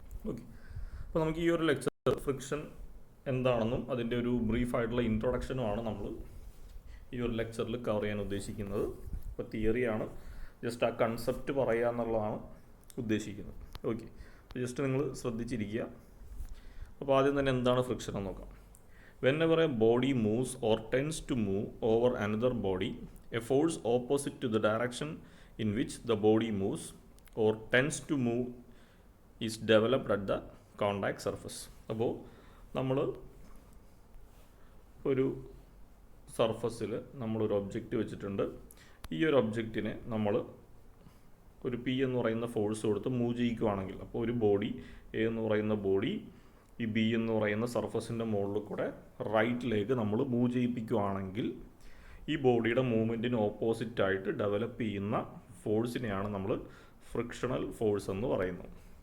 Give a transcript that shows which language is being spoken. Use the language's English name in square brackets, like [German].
[Malayalam] Okay, അപ്പോൾ നമുക്ക് ഈ ഒരു ലെക്ചർ ഫ്രിക്ഷൻ എന്താണെന്നും അതിൻ്റെ ഒരു ബ്രീഫായിട്ടുള്ള ഇൻട്രൊഡക്ഷനുമാണ് നമ്മൾ ഈ ഒരു ലെക്ചറിൽ കവർ ചെയ്യാൻ ഉദ്ദേശിക്കുന്നത്. ഇപ്പോൾ തിയറിയാണ്, ജസ്റ്റ് ആ കൺസെപ്റ്റ് പറയുക എന്നുള്ളതാണ് ഉദ്ദേശിക്കുന്നത്. ഓക്കെ, ജസ്റ്റ് നിങ്ങൾ ശ്രദ്ധിച്ചിരിക്കുക. അപ്പോൾ ആദ്യം തന്നെ എന്താണ് ഫ്രിക്ഷൻ എന്ന് നോക്കാം. [English] Whenever a body moves or tends to move over another body, a force opposite to the direction in which the body moves or tends to move is developed at the contact surface. [Malayalam] അപ്പോൾ നമ്മൾ ഒരു സർഫസിൽ നമ്മളൊരു object വെച്ചിട്ടുണ്ട്. ഈ ഒരു ഒബ്ജക്റ്റിനെ നമ്മൾ ഒരു പി എന്ന് പറയുന്ന ഫോഴ്സ് കൊടുത്ത് മൂവ് ചെയ്യിക്കുകയാണെങ്കിൽ, അപ്പോൾ ഒരു ബോഡി എ എന്ന് പറയുന്ന ബോഡി ഈ ബി എന്ന് പറയുന്ന സർഫസിൻ്റെ മുകളിൽ കൂടെ റൈറ്റിലേക്ക് നമ്മൾ മൂവ് ചെയ്യിപ്പിക്കുകയാണെങ്കിൽ ഈ ബോഡിയുടെ മൂവ്മെൻറ്റിന് ഓപ്പോസിറ്റായിട്ട് ഡെവലപ്പ് ചെയ്യുന്ന ഫോഴ്സിനെയാണ് നമ്മൾ ഫ്രിക്ഷണൽ ഫോഴ്സ് എന്ന് പറയുന്നത്.